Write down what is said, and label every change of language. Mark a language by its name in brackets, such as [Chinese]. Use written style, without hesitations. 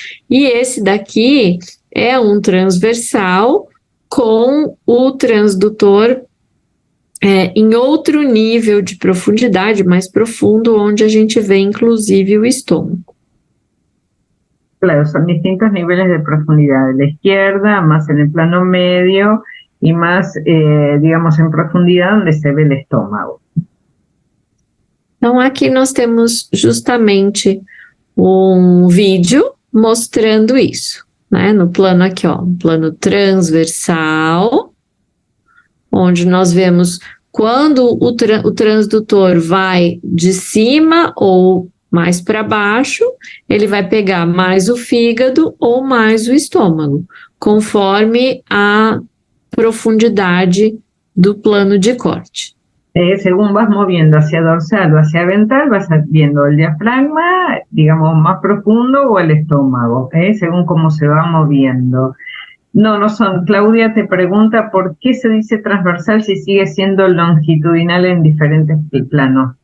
[Portuguese] e esse daqui é um transversal com o transdutor em outro nível de profundidade, mais profundo, onde a gente vê inclusive o estômago. [Spanish] Claro, son distintos niveles de profundidad. De la izquierda, más en el plano medio y más, digamos, en profundidad donde se ve el estómago. [Portuguese] Então, aqui nós temos justamente um vídeo mostrando isso, né? No plano aqui, ó, um plano transversal, onde nós vemos quando o transdutor vai de cima ou mais para baixo, ele vai pegar mais o fígado ou mais o estômago, conforme a profundidade do plano de corte. [Spanish] Según vas moviendo hacia dorsal o hacia ventral, vas viendo el diafragma, digamos, más profundo o el estómago, según cómo se va moviendo. No son. Claudia te pregunta por qué se dice transversal si sigue siendo longitudinal en diferentes planos.